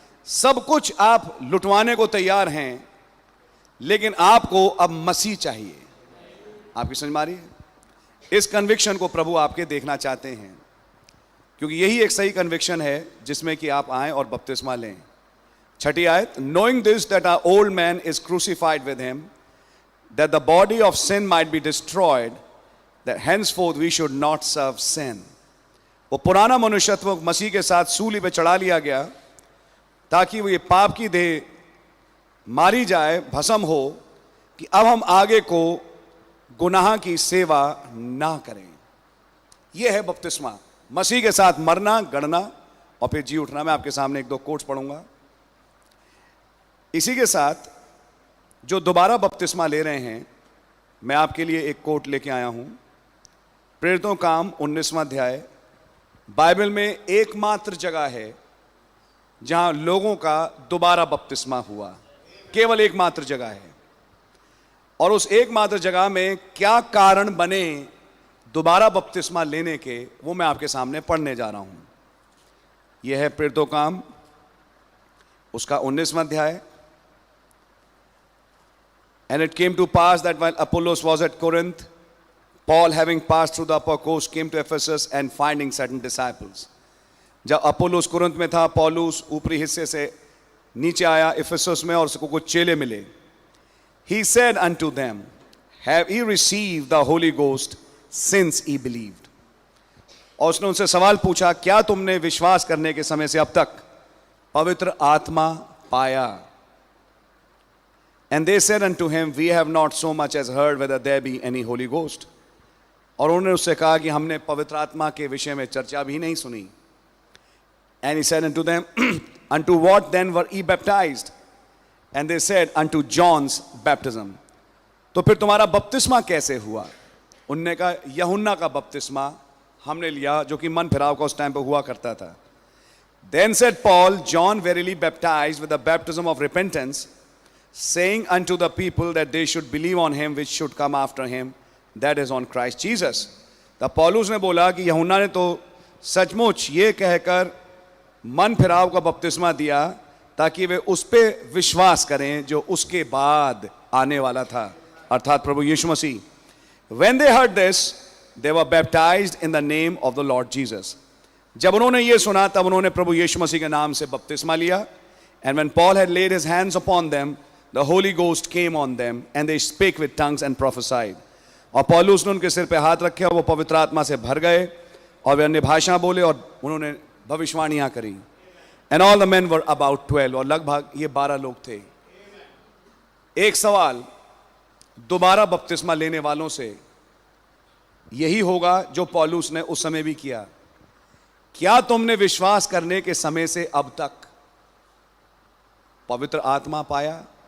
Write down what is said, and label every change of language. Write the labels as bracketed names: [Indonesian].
[Hindi] सब कुछ आप लुटवाने को तैयार हैं, लेकिन आपको अब मसीह चाहिए। आपकी समझ मारी है? इस कन्विक्शन को प्रभु आपके देखना चाहते हैं, क्योंकि यही एक सही कन्विक्शन है जिसमें कि आप आएं और बपतिस्मा लें। छठी आयत, [English] knowing this that our old man is crucified with him, that the body of sin might be destroyed, that henceforth we should not serve sin। [Hindi] वो पुराना मनुष्यत्व मसीह के साथ सूली पे चढ़ा लिया गया, ताकि वो ये पाप की देह मारी जाए, भस्म हो, कि अब हम आगे को गुनाह की सेवा ना करें। यह है बपतिस्मा, मसीह के साथ मरना, गड़ना और फिर जी उठना। मैं आपके सामने एक दो कोट्स पढ़ूंगा। इसी के साथ जो दोबारा बपतिस्मा ले रहे हैं, मैं आपके लिए एक कोट लेके आया हूं। प्रेरितों काम 19वां अध्याय बाइबल में एकमात्र जगह है जहां लोगों का दोबारा बपतिस्मा हुआ, केवल एकमात्र जगह है। और उस एकमात्र जगह में क्या कारण बने दोबारा बपतिस्मा लेने के, वो मैं आपके सामने पढ़ने जा रहा हूं। यह है प्रेरितों काम उसका 19वां अध्याय। [English] And it came to pass that while Apollos was at Corinth, Paul, having passed through the upper coast, came to Ephesus and finding certain disciples. [Hindi] जब अपोलोस कुरिन्थ में था, पौलुस ऊपरी हिस्से से नीचे आया इफिसुस में और उसको कुछ चेले मिले। [English] He said unto them, Have ye received the Holy Ghost since ye believed? [Hindi] और उसने उनसे सवाल पूछा, क्या तुमने विश्वास करने के समय से अब तक पवित्र आत्मा पाया? [English] And they said unto him, We have not so much as heard whether there be any Holy Ghost. [Hindi] और उन्होंने उससे कहा कि हमने पवित्र आत्मा के विषय में चर्चा भी नहीं सुनी। [English] And he said unto them, Unto what then were ye baptized? And they said, Unto John's baptism. [Hindi] तो फिर तुम्हारा बपतिस्मा कैसे हुआ? उनने कहा, यूहन्ना का बपतिस्मा हमने लिया, जो कि मन फिराव का उस टाइम पे हुआ करता था। [English] Then said Paul, John verily baptized with the baptism of repentance, saying unto the people that they should believe on him which should come after him, that is on Christ Jesus. [Hindi] तब पौलुस ने बोला कि यूहन्ना ने तो सचमुच ये कहकर मन फिराव का बपतिस्मा दिया ताकि वे उस पे विश्वास करें जो उसके बाद आने वाला था, अर्थात प्रभु यीशु मसीह। [English] When they heard this, they were baptized in the name of the Lord Jesus. [Hindi] जब उन्होंने ये सुना तब उन्होंने प्रभु यीशु मसीह के नाम से बपतिस्मा लिया। [English] And when Paul had laid his hands upon them, the Holy Ghost came on them, and they spake with tongues and prophesied. [Hindi] और पौलुस ने उनके सिर पे हाथ रखे और वो पवित्र आत्मा से भर गए और वे अन्य भाषा बोले और उन्होंने भविष्यवाणियां करी। [English] And all the men were about 12, [Hindi] और लगभग ये 12 लोग थे। एक सवाल दोबारा बपतिस्मा लेने वालों से यही होगा जो पौलुस ने उस समय भी किया। क्या तुमने विश्वास करने के समय से अब तक पवित्र आत्मा पाया?